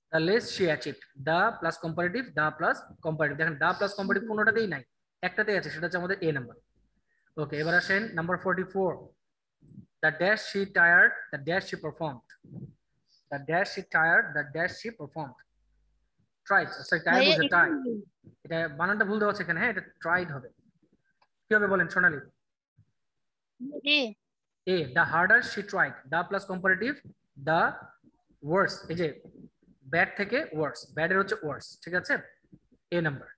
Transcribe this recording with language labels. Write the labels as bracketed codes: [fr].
[en] the less she achieved, the plus comparative, the plus comparative। [bn] দেখেন the plus comparative কোনোটাতেই নাই, একটাতেই আছে, সেটা হচ্ছে আমাদের এ নাম্বার। ওকে, এবার আসেন number 44, [en] the dash she tired, the dash she performed, the dash she tired, the dash she performed। tried, sorry, tired [bn] ভাইয়া [en] was a tie, [bn] এটা বানানটা ভুল দেওয়া আছে এখানে, হ্যাঁ, এটা tried হবে। কি হবে বলেন সোনালী? এ। এ, [en] the harder she tried, [bn] the plus comparative, the worse, এই যে ব্যাড থেকে ওয়ার্স, ব্যাড এর হচ্ছে ওয়ার্স, ঠিক আছে, এ নাম্বার।